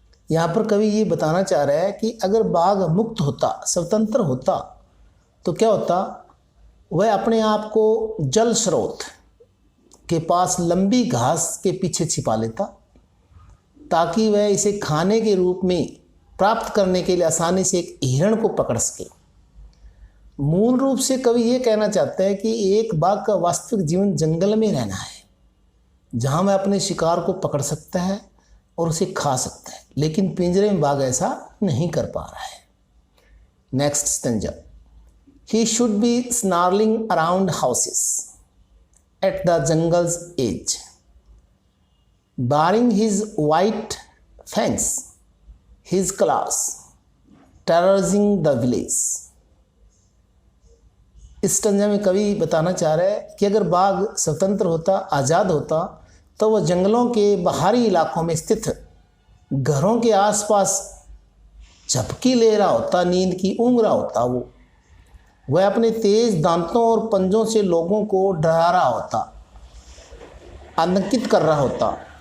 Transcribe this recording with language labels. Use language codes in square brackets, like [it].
[hi] यहाँ पर कवि ये बताना चाह रहा है कि अगर बाघ मुक्त होता, स्वतंत्र होता, तो क्या होता, वह अपने आप को जल स्रोत के पास लंबी घास के पीछे छिपा लेता ताकि वह इसे खाने के रूप में प्राप्त करने के लिए आसानी से एक हिरण को पकड़ सके। मूल रूप से कवि ये कहना चाहते हैं कि एक बाघ का वास्तविक जीवन जंगल में रहना है, जहाँ वह अपने शिकार को पकड़ सकता है और उसे खा सकता है, लेकिन पिंजरे में बाघ ऐसा नहीं कर पा रहा है। [en] Next stanza. He should be snarling around houses at the jungle's edge, baring his white fangs, his claws, terrorizing the village। [hi] इस स्टंजा में कवि बताना चाह रहा है कि अगर बाघ स्वतंत्र होता, आज़ाद होता, तो वह जंगलों के बाहरी इलाकों में स्थित घरों के आसपास झपकी ले रहा होता, नींद की ऊँघ रहा होता। वह अपने तेज दांतों और पंजों से लोगों को डरा रहा होता, आतंकित कर रहा होता।